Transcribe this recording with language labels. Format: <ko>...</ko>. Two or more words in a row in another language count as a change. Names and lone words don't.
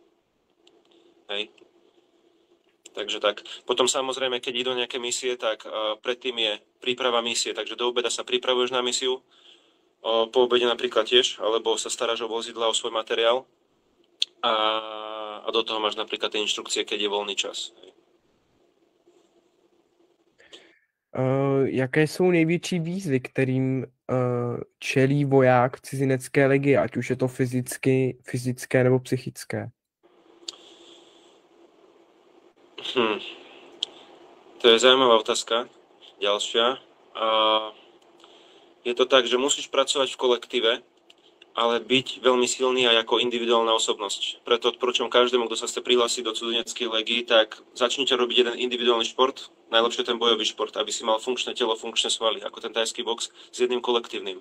<sk>Hej. Takže tak. Potom samozrejme, keď idú nejaké misie, tak predtým je príprava misie, takže do obeda sa pripravuješ na misiu, po obede napríklad tiež, alebo sa staráš o vozidla, o svoj materiál a do toho máš napríklad tie inštrukcie, keď je voľný čas. Hej.</sk> <cs>Jaké jsou největší výzvy, kterým čelí voják v cizinecké legii, ať už je to fyzické nebo psychické?</cs> <sk>To je zaujímavá otázka. Ďalšia. Je to tak, že musíš pracovať v kolektíve, ale byť veľmi silný aj ako individuálna osobnosť. Preto odporúčam každému, kto sa chce prihlásiť do cudzineckej legii, tak začnite robiť jeden individuálny šport, najlepšie ten bojový šport, aby si mal funkčné telo, funkčné svaly, ako ten thajský box, s jedným kolektívnym.</sk>